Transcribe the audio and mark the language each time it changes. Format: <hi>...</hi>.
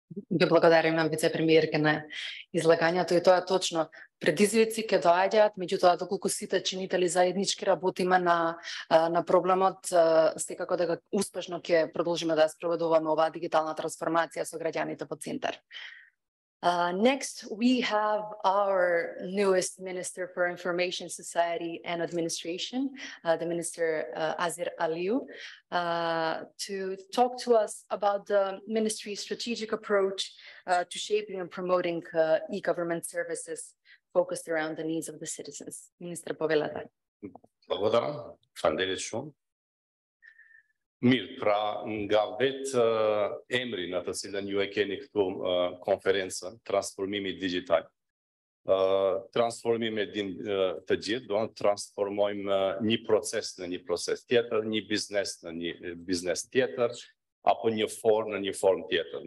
<mk>Ви благодариме, вице-премиерка, на излагањето, и тоа точно предизвици ќе доаѓаат, меѓутоа доколку сите чинители заеднички работиме на проблемот, секако дека успешно ќе продолжиме да спроведуваме оваа дигитална трансформација со граѓаните во центар.</mk> <en>Next, we have our newest Minister for Information Society and Administration, the Minister Azir Aliu, to talk to us about the ministry's strategic approach to shaping and promoting e-government services focused around the needs of the citizens. Minister,</en> <mk>повелете. Благодарам. Фанделичу.</mk> <sq>Mirë, pra nga vetë emri në të cilën ju e keni këtu konferencën, transformimi digital. Transformimi të gjithë, do të transformojmë një proces në një proces tjetër, një biznes në një biznes tjetër, apo një formë në një formë tjetër.</sq>